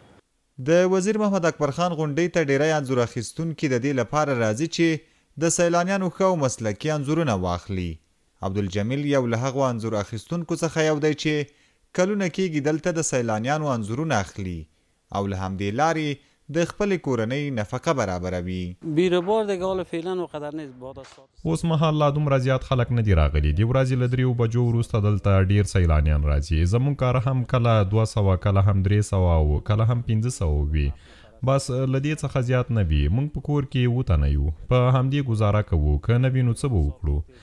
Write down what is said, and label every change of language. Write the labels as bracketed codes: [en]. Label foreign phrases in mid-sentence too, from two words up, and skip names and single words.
[ps] د وزیر محمد اکبر خان غونډۍ ته ډیری انځور اخیستونکي د دې لپاره راځي چې د سیلانیانو ښه او مسلکي انځورونه واخلي. عبدالجمیل یو له هغو انځور اخیستونکو څخه یو دی چې کلونه کېږي دلته د سیلانیانو انځورونه اخلي او له همدې لارې د خپلې کورنۍ نفقه برابروي. [fa] بیروبار دیگه حالا فعلا وقدر نیست. بعد از [ps] اوس مهال لا دومره زیات خلک نه دي راغلي. د ورځې له 3 بجو وروسته دلته ډیر سیلانیان راځي. زموږ کار هم کله 200 کله هم 300 او کله هم 500 وي، بس له دې څخه زیات نه وي. موږ په کور کې 7 تنه یو، په همدې ګزاره کوو. که نه وي نو څه به وکړو؟